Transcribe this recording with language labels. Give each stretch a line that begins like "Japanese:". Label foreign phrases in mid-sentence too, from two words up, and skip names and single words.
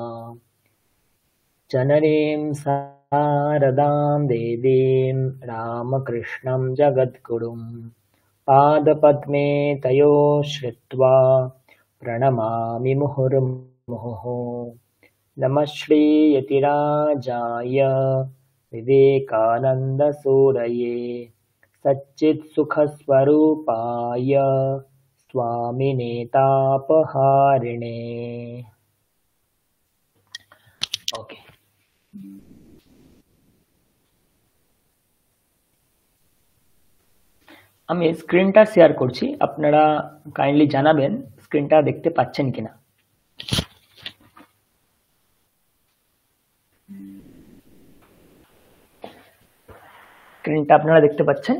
Sanskrit: जननीं शारदां देवीं रामकृष्णं जगद्गुरुं पादपद्मे तयो श्रित्वा प्रणमामि मुहुर्मुहुः। नमः श्रीयतिराजाय विवेकानन्दसूरये सच्चित्सुखस्वरूपाय स्वामिने तापहारिणे।
Bangla: ओके, আমি স্ক্রিনটা শেয়ার করছি, আপনারা কাইন্ডলি জানাবেন স্ক্রিনটা দেখতে পাচ্ছেন কিনা। স্ক্রিনটা আপনারা দেখতে পাচ্ছেন?